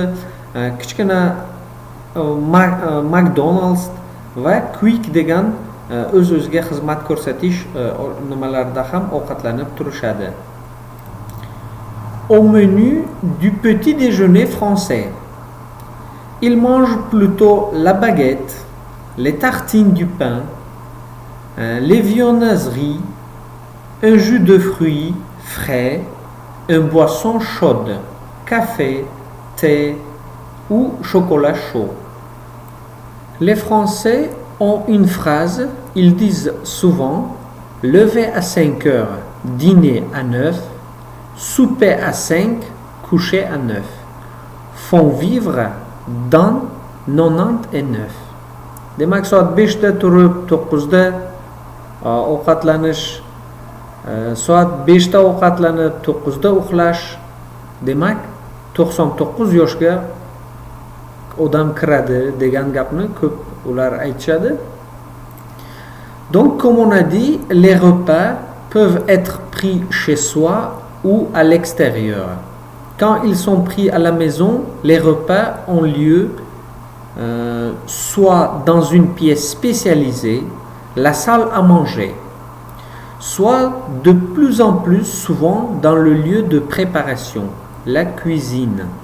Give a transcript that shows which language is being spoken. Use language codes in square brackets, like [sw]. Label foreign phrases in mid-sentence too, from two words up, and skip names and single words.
[uz] Kichkina McDonald's va Quick degan o'z-o'ziga xizmat ko'rsatish nimalarida ham ovqatlanib turishadi. [fr] Au menu du petit déjeuner français, ils mangent plutôt la baguette, les tartines du pain, les viennoiseries, un jus de fruits frais, une boisson chaude, café, thé ou chocolat chaud. Les Français ont une phrase, ils disent souvent lever à 5 heures, dîner à 9, souper à 5, coucher à 9. Font vivre dans 99. [uz] Demak soat 5da turib 9da ovqatlanish, soat 5da ovqatlanib 9da uxlash, demak 99 yoshga odam kiradi degan gapni ko'p ular aytishadi. [fr] Donc comme on a dit, les repas peuvent être pris chez soi ou à l'extérieur. Quand ils sont pris à la maison, les repas ont lieu soit dans une pièce spécialisée, la salle à manger, soit de plus en plus souvent dans le lieu de préparation, la cuisine.